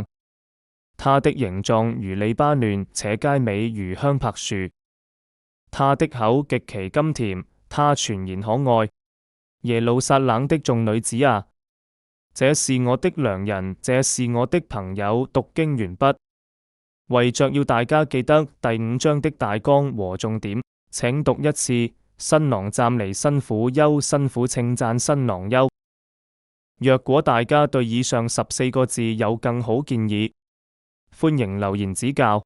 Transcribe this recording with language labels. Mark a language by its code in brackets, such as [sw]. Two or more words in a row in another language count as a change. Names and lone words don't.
[zh] 他的形狀如利巴嫩，且佳美如香柏樹。他的口極其甘甜，他全然可愛。耶路撒冷的眾女子啊，這是我的良人，這是我的朋友。讀經完畢。為着要大家記得第5章的大綱和重點，請讀一次：新郎暫離新婦憂，新婦稱讚新郎憂。若果大家對以上14個字有更好建議，歡迎留言指教。